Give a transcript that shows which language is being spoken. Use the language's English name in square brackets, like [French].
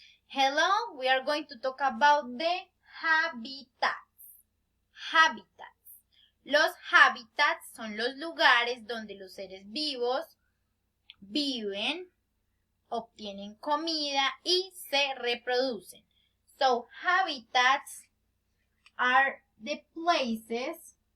[English] Hello, we are going to talk about the habitats. [Spanish] Hábitats. Los hábitats son los lugares donde los seres vivos viven, obtienen comida y se reproducen. [English] So, habitats are the places.